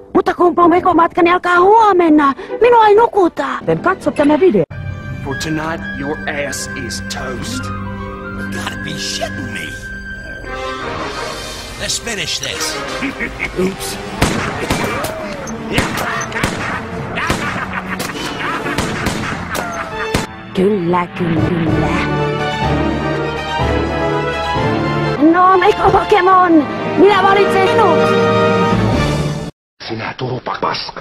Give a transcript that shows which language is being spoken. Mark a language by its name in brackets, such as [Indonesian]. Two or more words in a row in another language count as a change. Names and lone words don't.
[Finnish] Mutta kun Pomeko-matkani alkaa huomenna, minua ei nukuta. Katso tämä video. [English] For tonight, your ass is toast. You gotta be shitting me. Let's finish this. Oops. [Finnish] Kyllä. No, Pokemon, minä valitsen sinut. Sinä turpa paska.